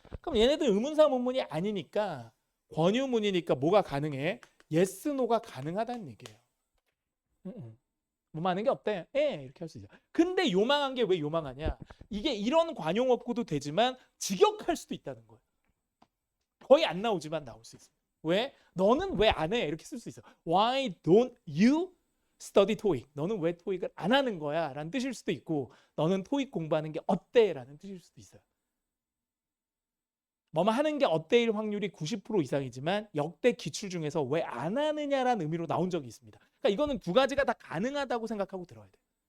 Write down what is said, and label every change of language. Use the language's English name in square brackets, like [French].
[Korean] 그럼 얘네들은 의문사 문문이 아니니까 권유문이니까 뭐가 가능해? [English] yes, no [Korean] 가 가능하다는 얘기예요. 뭐 하는 게 어때? 이렇게 할 수 있어. 근데 요망한 게 왜 요망하냐? 이게 이런 관용 없고도 되지만 직역할 수도 있다는 거예요. 거의 안 나오지만 나올 수 있어요. 왜? 너는 왜 안 해? 이렇게 쓸 수 있어. [English] Why don't you study TOEIC? [Korean] 너는 왜 토익을 안 하는 거야? 라는 뜻일 수도 있고 너는 토익 공부하는 게 어때? 라는 뜻일 수도 있어요. 뭐뭐 하는 게 어때일 확률이 90% 이상이지만 역대 기출 중에서 왜 안 하느냐라는 의미로 나온 적이 있습니다. 그러니까 이거는 두 가지가 다 가능하다고 생각하고 들어야 돼요.